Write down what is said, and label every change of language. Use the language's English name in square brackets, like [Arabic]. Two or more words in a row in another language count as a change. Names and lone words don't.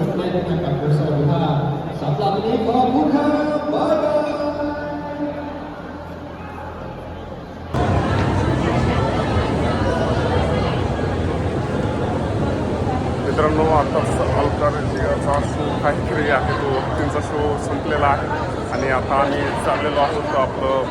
[Thai] ด้วยกันกับคุณสวัสดิภาพสำหรับวันนี้ขอบคุณครับบ๊ายบาย [Marathi] मित्रांनो आताच अलकार जियाचा शो काहीतरी आहे तो त्यांचा शो संपलेला आहे आणि आता आम्ही चाललेलो आहोत आपलं